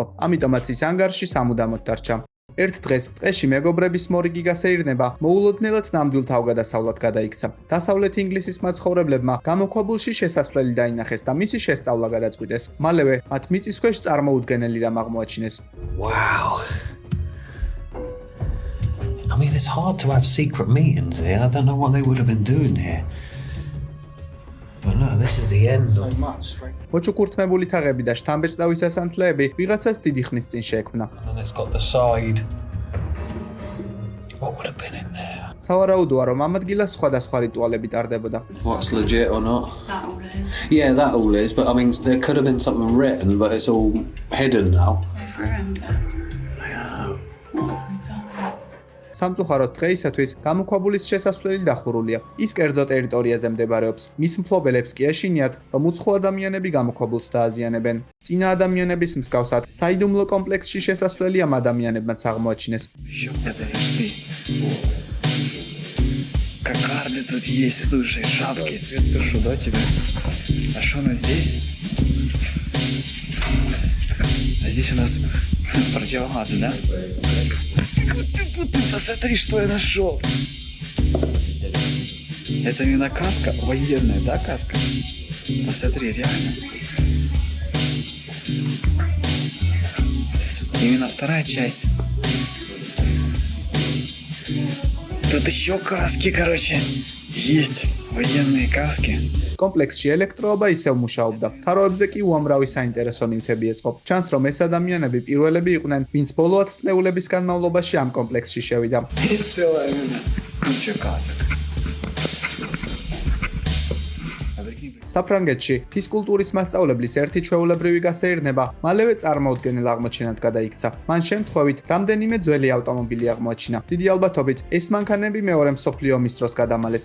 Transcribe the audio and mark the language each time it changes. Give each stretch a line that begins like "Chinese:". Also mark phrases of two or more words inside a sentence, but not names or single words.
Georgian: ამიტომაც ის ანგარში სამუდამოდ დარჩა. ერთ დღეს ტყეში მეგობრების მორიგი გასეირნება მოულოდნელად ნამდვილ თავგადასავლად გადაიქცა. დასავლეთ ინგლისის მაცხოვრებლებმა გამოქვაბულში შესასვლელი დაინახეს და მისი შესწავლა გადაწყვიტეს. მალევე მათ მიწისქვეშ წარმოუდგენელი რამ აღმოაჩინეს.
English: Wow. I mean, it's hard to have secret meetings here. I don't know what they would have been doing here. But no, this is the end of...
Georgian: მოჩუქურთმებული თაღები და შთამბეჭდავის ასანთლეები ვიღაცას დიდი ხნის წინ შეექმნა.
English: And then it's got the side. What would have been in there?
Georgian: სავარაუდოა, რომ ამ ადგილას სხვადასხვა რიტუალები ტარდებოდა.
English: What's legit or not? That all is. Yeah, that all is, but I mean, there could have been something written, but it's all hidden now. They've ruined it. What have we done?
Georgian: სამწუხაროდ დღეისათვის გამოქვაბულის შესასვლელი დახურულია. ის კერძო ტერიტორიაზე მდებარეობს. მის მფლობელებს კი ეშინიათ, რომ უცხო ადამიანები გამოქვაბულს დააზიანებენ. წინა ადამიანების მსგავსად, საიდუმლო კომპლექსში შესასვლელი ამ ადამიანებმაც აღმოაჩინეს.
Russian: Это верши. Кокарды тут есть, слушай, шапки. Это что, да, тебе? А что у нас здесь? А здесь у нас противогазы, да? Ты посмотри, что я нашел. Это именно каска военная, да, каска? Посмотри, реально. Именно вторая часть. Тут еще каски, короче, есть военные каски.
Georgian: კომპლექსში ელექტროობა ისევ მუშაობდა. თაროებზე კი უამრავი საინტერესო ნივთები ეწყო. ჩანს, რომ ეს ადამიანები პირველები იყვნენ, ვინც ბოლო 10 წლეულების განმავლობაში ამ კომპლექსში შევიდა.
Russian: Целая именно куча касок.
Georgian: საფრანგეთში ფიზკულტურის მასწავლებლის ერთი ჩვეულებრივი გასეირნება მალევე წარმოუდგენელ აღმოჩენად გადაიქცა. მან შემთხვევით რამდენიმე ძველი ავტომობილი აღმოაჩინა. დიდი ალბათობით ეს მანქანები მეორე მსოფლიო ომის დროს გადამალეს.